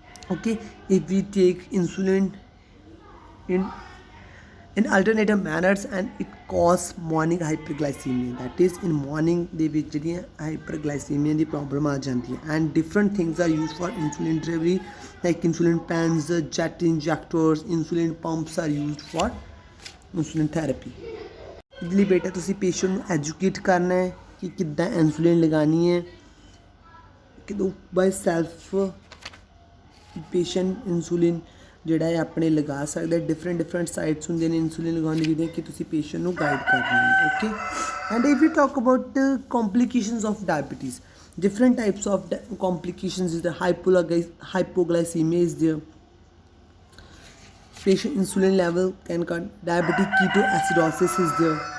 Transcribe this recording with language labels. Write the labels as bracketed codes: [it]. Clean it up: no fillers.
[en] Okay, if we take insulin in alternative manners and it causes morning hyperglycemia, that is in morning [pa] ਦੇ ਵਿੱਚ ਜਿਹੜੀ hyperglycemia ਦੀ problem ਆ ਜਾਂਦੀ ਹੈ. [en] And different things are used for insulin delivery like insulin pens, jet injectors, insulin pumps are used for insulin therapy. [pa] ਇਹਦੇ ਲਈ ਬੇਟਾ ਤੁਸੀਂ ਪੇਸ਼ੈਂਟ ਨੂੰ ਐਜੂਕੇਟ ਕਰਨਾ ਹੈ ਕਿ ਕਿੱਦਾਂ insulin ਲਗਾਉਣੀ ਹੈ, ਕਿਦੋਂ ਬਾਈ ਸੈਲਫ ਪੇਸ਼ੈਂਟ insulin ਜਿਹੜਾ ਹੈ ਆਪਣੇ ਲਗਾ ਸਕਦਾ. ਡਿਫਰੈਂਟ ਸਾਈਟਸ ਹੁੰਦੇ ਨੇ ਇਨਸੂਲਿਨ ਲਗਾਉਣ ਦੀ ਜਿਹਦੇ ਕਿ ਤੁਸੀਂ ਪੇਸ਼ੈਂਟ ਨੂੰ ਗਾਈਡ ਕਰਨਾ ਹੈ. [en] Okay, and if you talk about complications of diabetes, different types of complications is the hypoglycemia is there. Patient insulin level can cut. Diabetic ketoacidosis is there.